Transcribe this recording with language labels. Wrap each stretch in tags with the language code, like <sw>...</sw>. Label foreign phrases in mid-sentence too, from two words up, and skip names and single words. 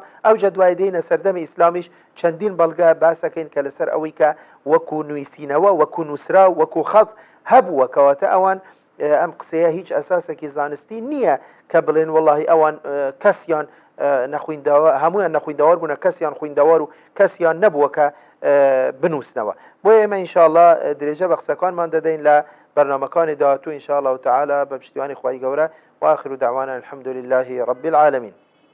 <ckb>ئەو جەدوای دێنە سەردەمی ئیسلامیش چەندین بەڵگە باسەکەین کە لەسەر ئەوەی کە وەکو نوویسینەوە وەکو نووسرا وەکو خەڵ هەبووە کەواتە ئەوان ئەم قسەیە هیچ ئەساسێکی زانستی نییە کە بڵێن وەڵڵاهی ئەوان کەسیان نەخویندەوە هەمویان نەخویندەوار بوون کەسیان خویندەوار و کەسیان نەبووە کە بنووسنەوە بۆیە ئێمە ئینشاءالله درێژە بە قسەکانمان دەدەین لە برنامەکانی داهاتوو</ckb> <ar>إن شاء الله تعالى</ar> <ckb>بپشتیوانی خوای گەورە</ckb> <ar>وآخر دعوانا الحمد لله رب العالمين.</ar>